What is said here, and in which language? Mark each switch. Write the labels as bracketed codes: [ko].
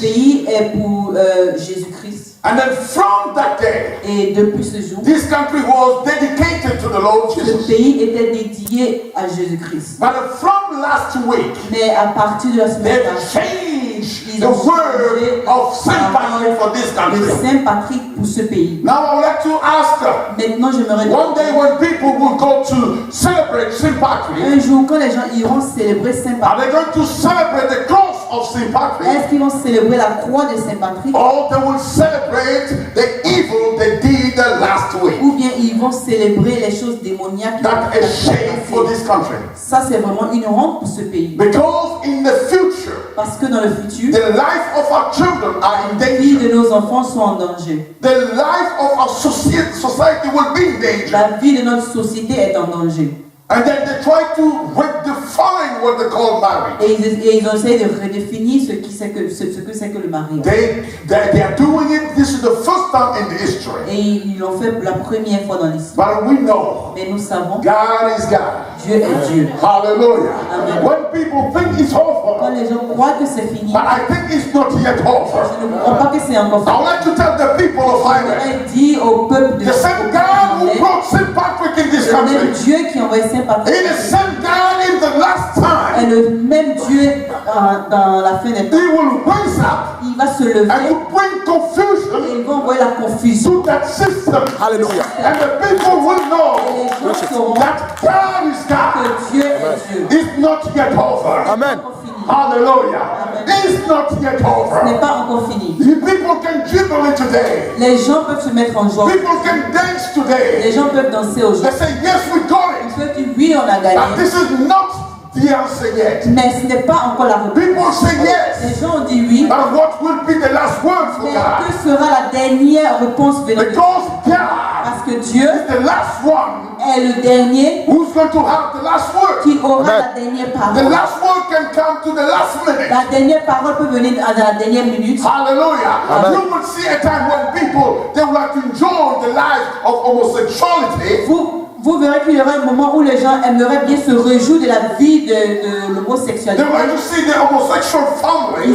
[fr] pays est pour Jésus-Christ. [en] And then from that day, [fr] Et depuis ce jour, [en] this country was dedicated to the Lord [fr] ce [en] Jesus. [fr] pays était dédié à Jésus-Christ. [en] But from last week, [fr] Mais à partir de la semaine [en] they've [fr] passée, [en] changed [fr] ils [en] the [fr] ont [en] word [fr] changé [en] of Saint Patrick for this country. [fr] Saint-Patrick pour ce pays. [en] Now I would like to ask them, [fr] Maintenant, j'aimerais [en] one day when people will go to celebrate Saint Patrick, [fr] un jour, quand les gens iront célébrer [en] are [fr] Saint-Patrick, [en] they going to celebrate the cross of Saint Patrick? [fr] est-ce qu'ils vont célébrer la croix de Saint-Patrick [en] Or they will celebrate the evil they did last week? [fr] ou bien ils vont célébrer les choses démoniaques qui [en] That [fr] ont [en] is shame for [fr] passé? [en] this country. [fr] Ça, c'est vraiment une honte pour ce pays. [en] Because in the future, [fr] Parce que dans le futur, [en] the life of our children are in [fr] la vie [en] danger. [fr] de nos enfants sont en danger. [en] The life of our society will be in danger. [fr] La vie de notre société est en danger. [en] And then they try to redefine what they call marriage. [fr] Et ils essaient de redéfinir ce que c'est que le mariage. [en] They are doing it. This is the first time in the history. [fr] Et ils l'ont fait pour la première fois dans l'histoire. [en] But we know [fr] Mais nous savons, [en] God is God. [fr] Dieu est Dieu. [en] Hallelujah. Amen. When people think it's [fr] Quand [en] over, [fr] les gens croient que c'est fini, [en] but I think it's not yet over. [fr] je ne crois pas que c'est encore [en] I [fr] fini. [en] would like to tell the people of Ireland, [fr] Elle dit au peuple de [en] the same God who brought St. Patrick in this [fr] le même [en] country, [fr] Dieu qui a envoyé Saint-Patrick [en] he is the same God in the last [fr] est [en] time. [fr] le même Dieu dans la fin des temps. [en] He will raise up [fr] Il va se lever [en] and to bring [fr] et [en] confusion [fr] il va envoyer la confusion. [en] to that system. Hallelujah. And the people will [fr] Et [en] know [fr] les gens sauront [en] that God is God. [fr] que Dieu est Dieu. [en] It's not yet over. Amen. [fr] Encore fini. [en] Hallelujah. It's not yet [fr] Ce n'est [en] over. [fr] pas encore fini. [en] The people can jubilee today. [fr] Les gens peuvent se mettre en joie. [en] People can dance [fr] Les [en] today. [fr] gens peuvent danser [en] They [fr] aujourd'hui. [en] say, yes, we got [fr] Ils [en] it. [fr] peuvent dire oui, on a [en] But [fr] gagné. [en] this is not the answer yet. [fr] Mais ce n'est pas encore la réponse. [en] People say [fr] Les [en] yes. [fr] gens ont dit oui. [en] But what will be the last word for [fr] Mais [en] God? [fr] que sera la dernière réponse venant de Dieu? [en] Because God [fr] Parce que Dieu [en] is the last one [fr] est le dernier [en] who's going to have the last word. [fr] qui aura [en] Amen. [fr] la dernière [en] The [fr] parole. [en] last word can come to the last minute. [fr] La dernière parole peut venir à la dernière minute. [en] Hallelujah. Amen. You will see a time when people, they will have to enjoy the life of homosexuality. [fr] vous verrez qu'il y aura un moment où les gens aimeraient bien se réjouir de la vie de l'homosexualité. [en] They want to see the homosexual family.